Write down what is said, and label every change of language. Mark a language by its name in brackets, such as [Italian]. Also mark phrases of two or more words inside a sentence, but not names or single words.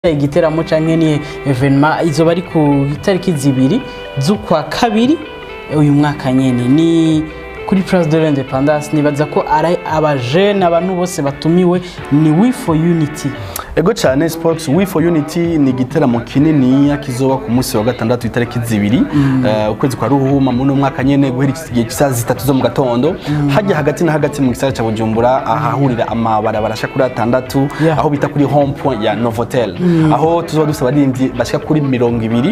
[Rundi] igiteramo canke ni evenement izoba ari ku itariki zibiri z'ukwa kabiri uyu mwaka nyene ni kuri Place de l'Indépendance. Nibaza ko ari abajene abantu bose batumiwe ni We for Unity. Ego cyane Sports We for Unity ni igiteramo kinini kizoba ku munsi wa gatandatu itariki zibiri ukwezi kwa ruhuma mu mwaka nyene guhera igihe cy'isaha 3 zo mu gatondo hajya hagati na hagati mu gisagara ca Bujumbura ahahurira amabarabara ashakura 6 aho bita kuri [English] home point [Rundi] ya Novotel aho tuzoba dusaba abarimvyi bashika kuri 200